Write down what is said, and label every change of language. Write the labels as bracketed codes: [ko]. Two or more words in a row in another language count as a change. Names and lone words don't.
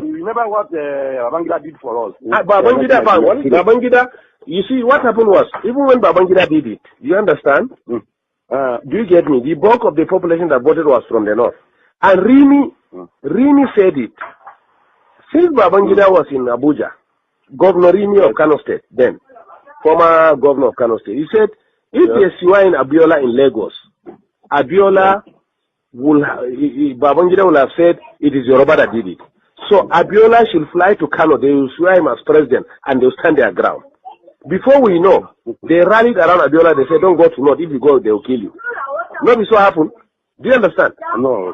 [en] Remember what Babangida did for us? Babangida, you see, what happened was, even when Babangida did it, you understand? Do you get me? The bulk of the population that voted was from the North. And Rimi said it. Since Babangida was in Abuja, Governor Rimi of Kano State, then, former governor of Kano State, he said, if they in Abiola in Lagos, Abiola Babangida will have said it is Yoruba that did it. So Abiola should fly to Kano, they will swear him as president, and they'll stand their ground. Before we know, they rallied around Abiola, they said, don't go to North, if you go, they'll kill you. Not so happened. Do you understand? No.